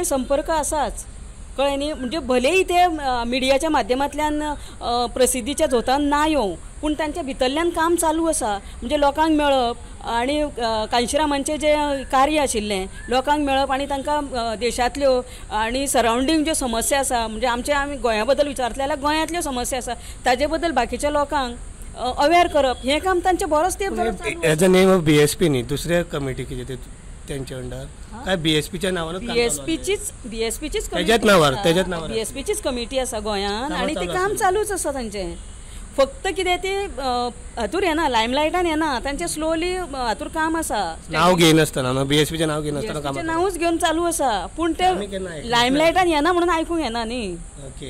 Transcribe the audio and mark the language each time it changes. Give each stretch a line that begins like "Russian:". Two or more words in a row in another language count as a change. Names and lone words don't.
Konkani: संपर्क आसाच कळ्ळें न्ही म्हणजे भलेही ते मिडियाच्या माध्यमांतल्यान प्रसिद्धीच्या झोतान ना येवं पूण तांच्या भितरल्यान काम चालू आसा म्हणजे लोकांक मेळप आनी कांशीरामांचें जे कार्य आशिल्लें लोकांक मेळप आनी तांकां देशांतल्यो आनी सरावंडींग ज्यो समस्या आसा म्हणजे आमी गोंया बद्दल विचारतले जाल्यार गोंयांतल्यो समस्या आसा ताजे बद्दल बाकीच्या लोकांक अवेअर करप हें काम तांचें बरोच तेंप
English: as a name of BSP
Konkani: न्ही दुसऱ्या कमिटी कितें त्यांच्या अंडर काय BSPच्या नावानं BSPचीच त्याच्याच नावार BSPचीच कमिटी आसा गोंयान आनी तें काम चालूच आसा तांचें फक्त कितें ते हातूर येना लायमलायटान येना तांचें स्लोली हातूर काम आसा नांव घेयनासतना BSPचें नांव घेयनासतना काम नांवूच घेवन चालू आसा पूण ते लायमलायटान येना म्हणून आयकूंक येना न्ही ओके